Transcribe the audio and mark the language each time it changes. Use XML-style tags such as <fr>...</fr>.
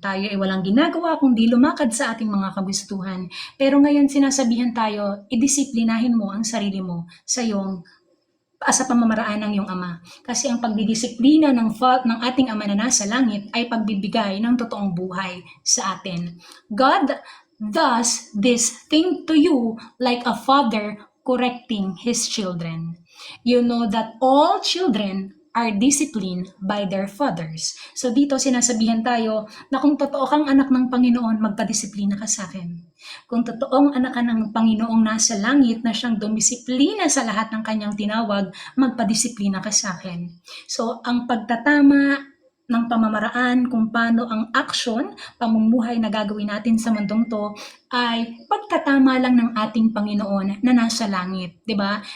<tl>Tayo ay walang ginagawa kundi lumakad sa ating mga kagustuhan. Pero ngayon sinasabihan tayo, idisiplinahin mo ang sarili mo sa pamamaraan ng iyong Ama. Kasi ang pagdidisiplina ng ating Ama na nasa langit ay pagbibigay ng totoong buhay sa atin.</tl> <en>God does this thing to you like a father correcting his children. You know that all children are disciplined by their fathers.</en> <tl>So dito sinasabihan tayo na kung totoo kang anak ng Panginoon, magpadisiplina ka sa akin. Kung totoong anak ka ng Panginoong nasa langit na siyang dumisiplina sa lahat ng kanyang tinawag, magpadisiplina ka sa akin. So ang pagtatama ng pamamaraan kung paano ang action, pamumuhay na gagawin natin sa mundong to ay pagtatama lang ng ating Panginoon na nasa langit, 'di ba?</tl>